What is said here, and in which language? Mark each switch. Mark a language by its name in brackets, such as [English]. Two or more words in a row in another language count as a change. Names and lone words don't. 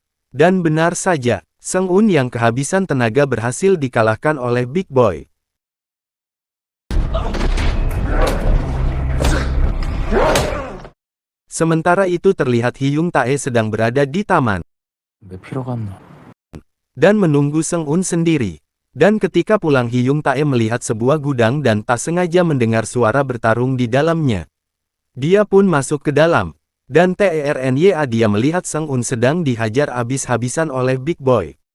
[Indonesian] Dan benar saja, Seng-un yang kehabisan tenaga berhasil dikalahkan oleh Big Boy. Sementara itu terlihat Hyung Tae sedang berada di taman. [Korean] 왜 피러 갔나? [Indonesian] Dan menunggu Seng-un sendiri. Dan ketika pulang Hyung Tae melihat sebuah gudang dan tak sengaja mendengar suara bertarung di dalamnya. Dia pun masuk ke dalam. Dan TERNYA dia melihat Seng-un sedang dihajar habis-habisan oleh Big Boy.